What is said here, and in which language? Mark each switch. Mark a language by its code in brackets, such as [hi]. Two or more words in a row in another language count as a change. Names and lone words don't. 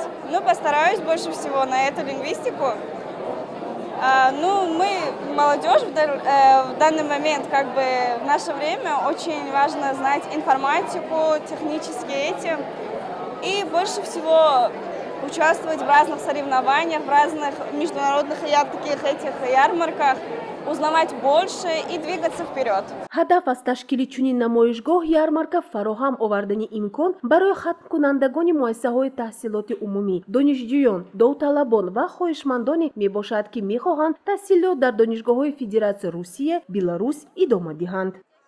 [ru] Постараюсь больше всего на эту лингвистику. Мы, молодежь, в данный момент, в наше время, очень важно знать информатику, технические эти. И больше всего участвовать в разных соревнованиях, в разных международных ярмарках, узнавать больше и двигаться вперед. [tg] ҳадаф аз ташкили чунин намоишгоҳ ярмарка фароҳам овардани имкон барои хатмкунандагони муассисаҳои таҳсилоти умумӣ, донишҷӯён, довталабон ва хоҳишмандоне мебошад, ки мехоҳанд таҳсилот дар донишгоҳҳои Федератсияи Русия, Беларус идома диҳанд.